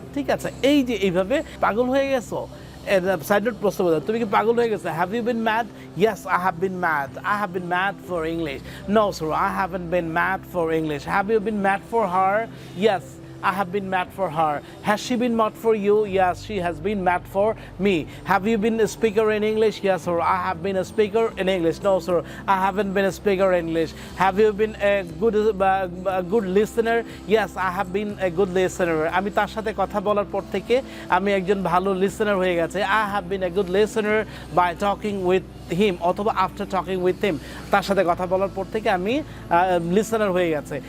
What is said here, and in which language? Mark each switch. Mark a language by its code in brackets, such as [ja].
[bn] ঠিক আছে, এই যে এইভাবে পাগল হয়ে গেছো সাইড নোট প্রশ্ন বলতে তুমি কি পাগল হয়ে গেছো? [en] Have you been mad? Yes, I have been mad. I have been mad for English. No, sir, I haven't been mad for English. Have you been mad for her? Yes, I have been mad for her. Has she been mad for you? Yes, she has been mad for me. Have you been a speaker in English? Yes, sir. I have been a speaker in English. No, sir, I haven't been a speaker in English. Have you been a good listener? Yes, I have been a good listener. [bn] আমি তার সাথে কথা বলার পর থেকে আমি একজন ভালো লিসেনার হয়ে গেছে। [en] I have been a good listener by talking with him অথবা after talking with him [bn] তার সাথে কথা বলার পর থেকে আমি লিসেনার হয়ে গেছে।